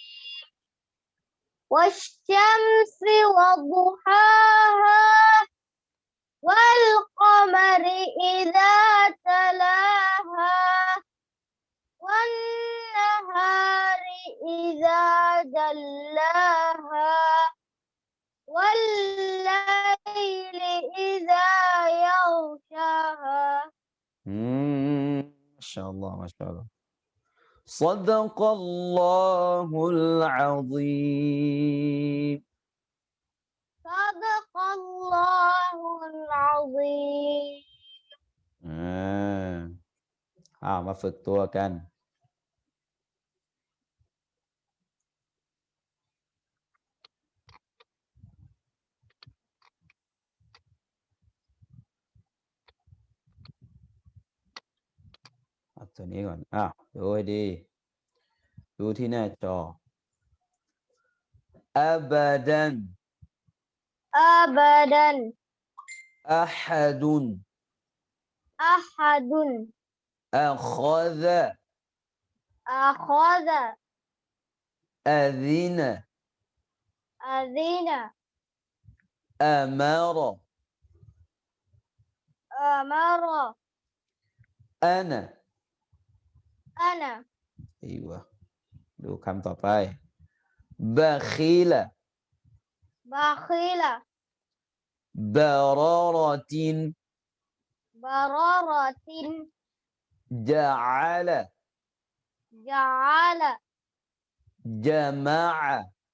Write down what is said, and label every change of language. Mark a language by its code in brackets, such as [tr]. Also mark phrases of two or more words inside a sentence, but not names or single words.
[ar] والشمس وضحاها والقمر إذا تلاها والنهار إذا جلاها والليل إذا يغشاها ما شاء الله ما شاء الله صدق الله العظيم صدق الله العظيم [th] มาฝึกตัวกันตัวนี้ก่อนดูให้ดีดูที่หน้าจอ أبدا [ar] أبدا أحد أحد أخذ أخذ أذن أذن أمر أمر أنا أنا [th] ดูคำต่อไป بخيل [ar] بخيل بررة بررة جعل جعل جمع